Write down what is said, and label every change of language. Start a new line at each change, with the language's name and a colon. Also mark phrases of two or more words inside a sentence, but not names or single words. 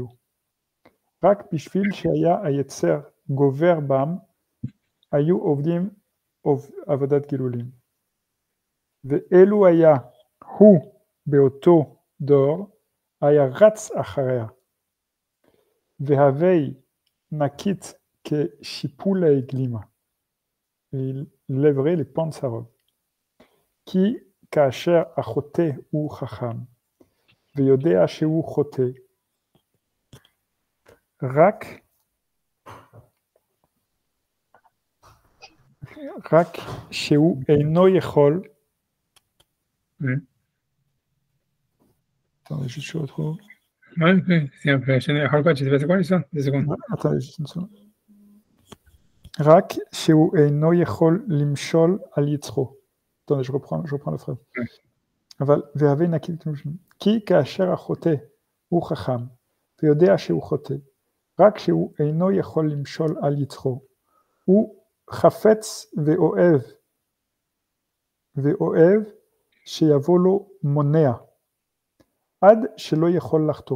Hebrew: רק בשביל שהיה היצר גובר בם, היו עובדים עבודת גילולים. ואלו היה הוא באותו דור, היה רץ אחריה. והווי נקית כשיפולי גלימה.
French: Il lèverait les pans de sa robe.
Hebrew: כי כאשר החוטא הוא חכם, ויודע שהוא חוטא, רק שהוא אינו יכול,
French: attendez, juste je retrouve. Ouais, c'est un peu, c'est quoi l'histoire? 2 secondes. Attendez, juste une seconde.
Hebrew: רק שהוא אינו יכול למשול על יצרו.
French: Attendez, je reprends la phrase.
Hebrew: אבל והווי נקי כי כאשר החוטא הוא חכם ויודע שהוא חוטא, רק שהוא אינו יכול למשול על יצרו, הוא חפץ ואוהב שיבוא לו מונע, עד שלא יכול לחטוא.